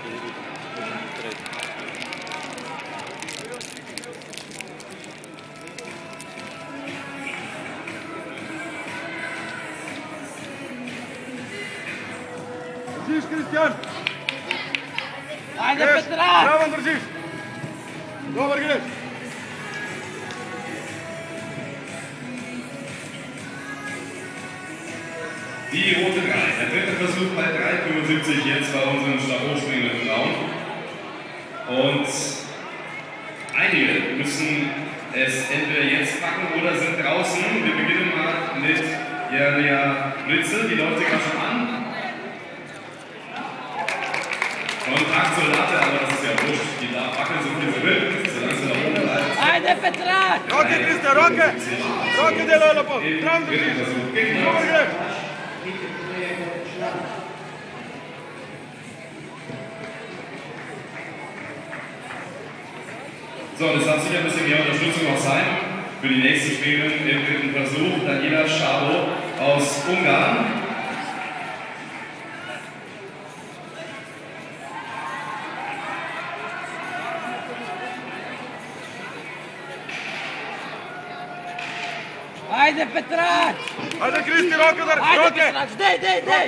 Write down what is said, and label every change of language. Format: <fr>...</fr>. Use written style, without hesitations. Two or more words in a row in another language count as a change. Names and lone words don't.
<sl>Držiš, Kristjan! Ajde, Petra! Zraven držiš! Dobar greš!</sl> <de>Die rote 3. Der dritte Versuch bei 3,75 jetzt bei unseren stabhochspringenden Frauen. Und einige müssen es entweder jetzt packen oder sind draußen. Wir beginnen mal mit Jeremia Blitze, die läuft sich gerade schon an. Kontakt zur Latte, aber das ist ja wurscht. Die darf wackeln, so viel sie will, solange sie nach oben bleibt.</de> <sl>Ajde, Petra! Roke, Kristjan, roke! Roke delaj lepo! Zraven držiš! Dobar greš!</sl> <de>So, das darf sicher ein bisschen mehr Unterstützung auch sein für die nächste Spielerin im dritten Versuch, Daniela Schabo aus Ungarn.</de> <sl>Ajde, Petra! Ajde, Kristi, roke! Ajde, Petra! Dej, dej, dej!</sl>